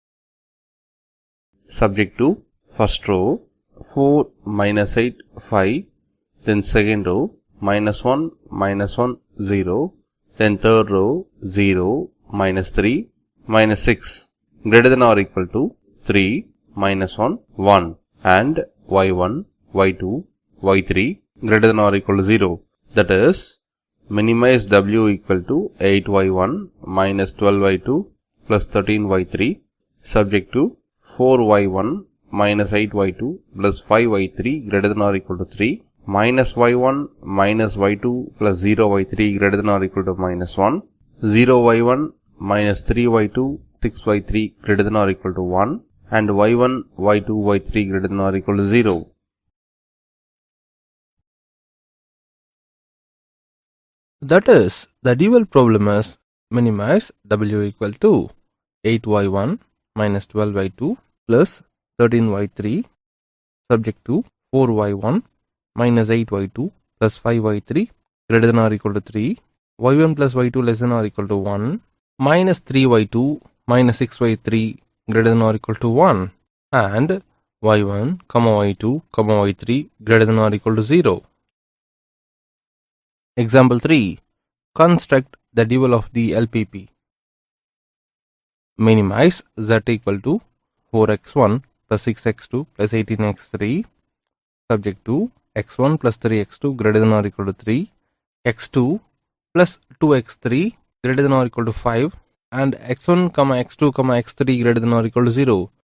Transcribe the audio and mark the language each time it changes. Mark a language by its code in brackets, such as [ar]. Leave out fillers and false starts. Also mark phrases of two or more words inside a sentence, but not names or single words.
[en] Subject to first row 4, minus 8, 5, then second row minus 1, minus 1, 0, then third row 0, minus 3, minus 6 greater than or equal to 3, minus 1, 1 and y1, y2, y3 greater than or equal to 0. That is, minimize w equal to 8y1 minus 12y2 plus 13y3 subject to 4y1 minus 8y2 plus 5y3 greater than or equal to 3, minus y1 minus y2 plus 0y3 greater than or equal to minus 1, 0y1 minus 3y2 6y3 greater than or equal to 1 and y1 y2 y3 greater than or equal to 0. That is, the dual problem is minimize w equal to 8y1 minus 12y2 plus 13y3 subject to 4y1 minus 8y2 plus 5y3 greater than or equal to 3, y1 plus y2 less than or equal to 1, minus 3y2 minus 6y3 greater than or equal to 1 and y1, y2, y3 greater than or equal to 0. Example 3. Construct the dual of the LPP. Minimize z equal to 4x1 plus 6x2 plus 18x3 subject to x1 plus 3x2 greater than or equal to 3, x2 plus 2x3 greater than or equal to 5 and x1, x2, x3 greater than or equal to 0.